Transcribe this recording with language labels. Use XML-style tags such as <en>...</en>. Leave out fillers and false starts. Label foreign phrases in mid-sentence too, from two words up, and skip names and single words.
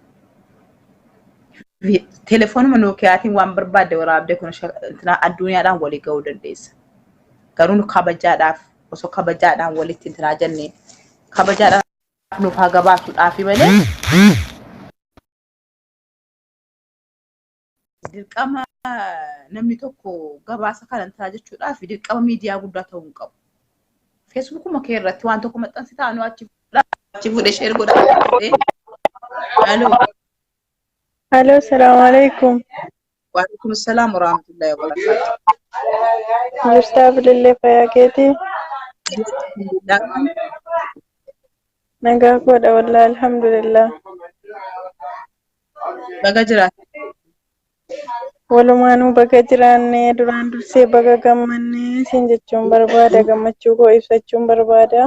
<om>telefoonuma nookiyaatiin waan barbaadde waraabde kun addunyaadhaan walii ga'uu dandeessa garuu kabajaadhaaf osoo kabajaadhaan walitti intinaa jennee kabajaadhaan nuuf haa gabaasuudhaaf malee dirqama namni tokko gabaasa kana intinaa jechuudhaaf dirqama miidiyaa guddaa ta'uu hin qabu. Facebookuma kee irratti waan tokko maxxansi taanu achi fuudhee share godha.</om> <ar>Hello, السلام عليكم. وعليكم السلام ورحمة الله وبركاته.</ar> <om>Jirtaa bilillee fayyaa keeti? Nagaa koodha</om> <ar>والله الحمد لله.</ar> <om>Baga jiraata. Walumaanuu baga jiraannee duraan dursee baga gammannee siin jechuun barbaada gammachuu koo ibsachuun barbaada.</om>